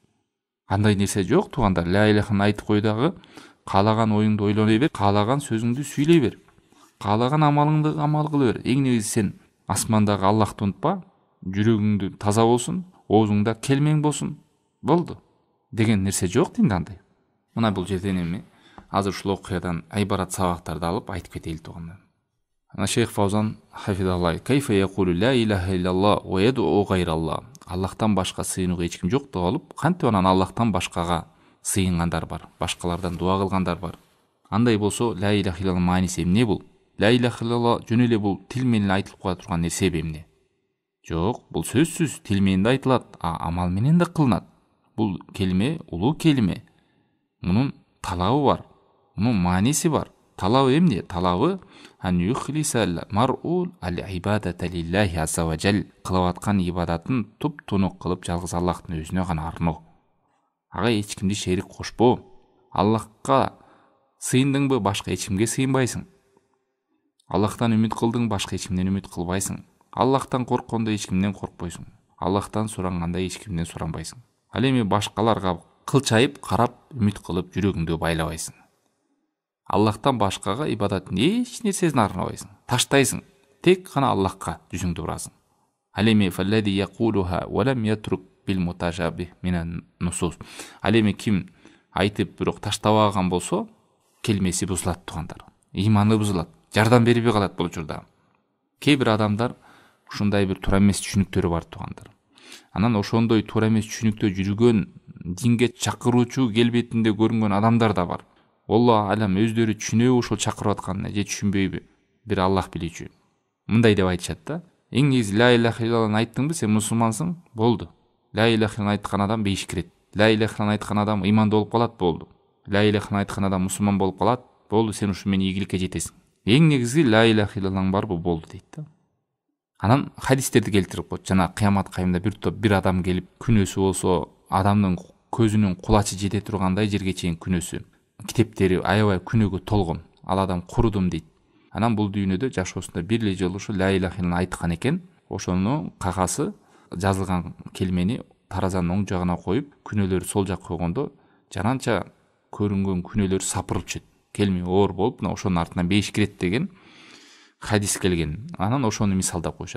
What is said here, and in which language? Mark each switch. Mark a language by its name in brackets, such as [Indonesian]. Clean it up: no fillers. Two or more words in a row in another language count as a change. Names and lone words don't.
[Kyrgyz] Андай нерсе жок туугандар. Ла илаханы айтып кой дагы, каалаган оюңду ойлоной бер, каалаган сөзүңдү сүйлөй бер, каалаган амалыңды амал кыла бер. Эң негизи сен асмандагы Аллахты унутпа, жүрөгүңдү таза болсун, оозуңда келмең болсун, болду деген нерсе жок динде андай. Мына бул жерден эми азыр ушул окуядан айбарат сабактарды алып айтып кетели туугандар. [Arabic] Ана شيخ فوزان حفظه الله كيف يقول لا إله إلا الله ويدعو غير الله. [Kyrgyz] Аллахтан башка сыйынууга эч ким жок деп алып, кантип анан Аллахтан башкага сыйынгандар бар, башкалардан дуа кылгандар бар. Андай болсо, [Arabic] لا إله إلا الله [Kyrgyz] мааниси эмне бул? [Arabic] لا إله إلا الله [Kyrgyz] жөн эле бул тил менен айтылып кала турган нерсе эмне? Жок, бул сөзсүз тил менен да айтылат, амал менен да кылынат. Бул келме улуу келме. Мунун талабы бар, мунун мааниси бар. Талабы эмне? Талабы [Arabic] أن يخلص المرء العبادة لله عز وجل. [Kyrgyz] Кылып аткан ибадатын туп-тунук кылып жалгыз Аллахтын өзүнө гана арноо. Ага эч кимди шерик кошпо. Аллахка сыйындыңбы, башка эч кимге сыйынбайсың. Аллахтан үмүт кылдың, башка эч кимден үмүт кылбайсың. Аллахтан корккондо эч кимден коркпойсуң. Аллахтан суранганда эч кимден суранбайсың. Ал эми башкаларга кылчайып карап үмүт кылып жүрөгүңдү байлабайсың. Аллахтан башкага ибадаттын эч нерсесин арнабайсың. Таштайсың. Тек гана Аллахка жүзүңдү бурасың. Ал эми [Arabic] فالذي يقولها ولم يترك بالمتشابه من النصوص. [Kyrgyz] Ал эми ким айтып бирок таштабаган болсо, келмеси бузулат тугандар. Иманы бузулат. Жардам бербей калат бул учурда. Кээ бир адамдар ушундай бир туура эмес түшүнүктөрү бар тугандар. Анан ошондой туура эмес түшүнүктө жүргөн, динге чакыруучу келбетинде көрүнгөн адамдар да бар. [Arabic] الله أعلم [Kyrgyz] өздөрү түшүнөбү ошол чакырып атканын же түшүнбөйбү, бир Аллах билүүчү. Мындай деп айтышат да. Эң негизи [Arabic] لا إله [Kyrgyz] иллаллахны айттыңбы, сен мусулмансың, болду. [Arabic] لا إله [Kyrgyz] иллаллахны айткан адам бейиш кирет. [Arabic] لا إله [Kyrgyz] иллаллахны айткан адам имандуу болуп калат, болду. [Arabic] لا إله [Kyrgyz] иллаллахны айткан адам мусулман болуп калат, болду, сен ушу менен ийгиликке жетесиң. Эң негизи [Arabic] لا إله [Kyrgyz] иллаллахң барбы, болду дейт да. Анан хадистерди келтирип коет. Жана кыямат кайымда бир адам келип күнөөсү болсо, адамдын көзүнүн кулачы жете тургандай жерге чейин күнөөсү, китептери аябай күнөөгө толгон. Ал адам курудум дейт. Анан бул дүйнөдө жашоосунда бир эле жолу ушу [Arabic] لا إله [Kyrgyz] иллаллахны айткан экен. Ошону кагасы жазылган келмени таразанын оң жагына коюп, күнөөлөрү сол жакка койгондо, жаранча көрүнгөн күнөөлөр сапырылып түшөт. Келме оор болуп, мына ошонун артынан бейиш кирет деген хадис келген. Анан ошону мисалдап коюшат.